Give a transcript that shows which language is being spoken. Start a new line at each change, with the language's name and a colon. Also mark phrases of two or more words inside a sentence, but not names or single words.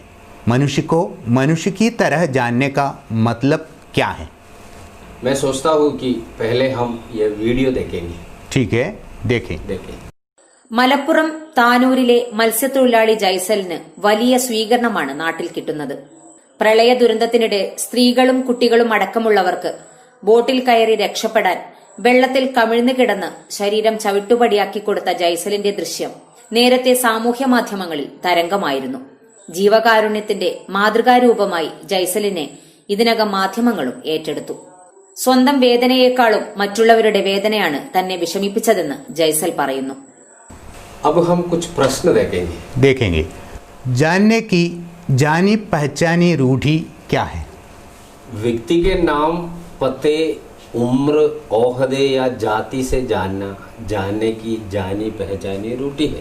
Hindi: मनुष्य को मनुष्य की तरह जानने का मतलब क्या है? मैं सोचता हूँ कि पहले हम ये वीडियो देखेंगे. ठीक है, देखें.
Malayalam: മലപ്പുറം താനൂരിലെ മത്സ്യത്തൊഴിലാളി ജൈസലിന് വലിയ സ്വീകരണമാണ് നാട്ടിൽ കിട്ടുന്നത്. പ്രളയ ദുരന്തത്തിനിടെ സ്ത്രീകളും കുട്ടികളും അടക്കമുള്ളവർക്ക് ബോട്ടിൽ കയറി രക്ഷപ്പെടാൻ വെള്ളത്തിൽ കമിഴ്ന്നു കിടന്ന് ശരീരം ചവിട്ടുപടിയാക്കി കൊടുത്ത ജൈസലിന്റെ ദൃശ്യം നേരത്തെ സാമൂഹ്യ മാധ്യമങ്ങളിൽ തരംഗമായിരുന്നു. ജീവകാരുണ്യത്തിന്റെ മാതൃകാരൂപമായി ജൈസലിനെ ഇതിനകം മാധ്യമങ്ങളും ഏറ്റെടുത്തു. സ്വന്തം വേദനയേക്കാളും മറ്റുള്ളവരുടെ വേദനയാണ് തന്നെ വിഷമിപ്പിച്ചതെന്ന് ജൈസൽ പറയുന്നു.
Hindi: अब हम कुछ प्रश्न देखेंगे. जानने की जानी पहचानी रूढ़ी क्या है? व्यक्ति के नाम, पते, उम्र, ओहदे या जाति से जानना जानने की जानी पहचानी रूढ़ी है.